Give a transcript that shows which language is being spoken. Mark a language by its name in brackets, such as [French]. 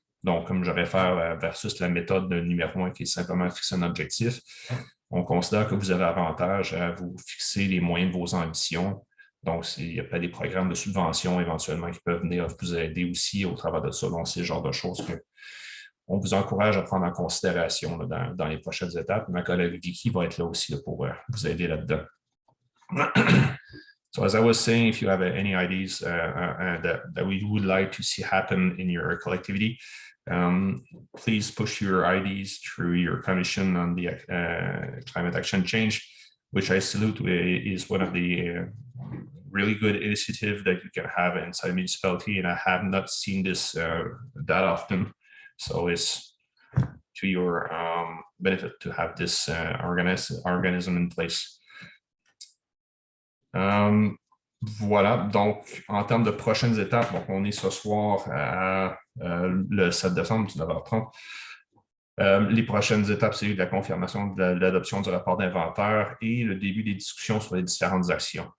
[French] Donc, comme je réfère versus la méthode numéro 1 qui est simplement fixer un objectif, on considère que vous avez avantage à vous fixer les moyens de vos ambitions Donc, il y a pas des programmes de subvention éventuellement qui peuvent venir vous aider aussi au travers de ça. Donc, c'est le genre de choses qu'on vous encourage à prendre en considération là, dans les prochaines étapes. Ma collègue Vicky va être là aussi là, pour vous aider là-dedans. [English] So as I was saying, if you have any ideas that we would like to see happen in your collectivity, please push your ideas through your commission on the climate action change, which I salute is one of the really good initiatives that you can have inside municipality. And I have not seen this that often. So it's to your benefit to have this organism in place. [French] Voilà, donc en termes de prochaines étapes, donc on est ce soir à le 7 décembre, 19h30. Les prochaines étapes, c'est la confirmation de l'adoption du rapport d'inventaire et le début des discussions sur les différentes actions.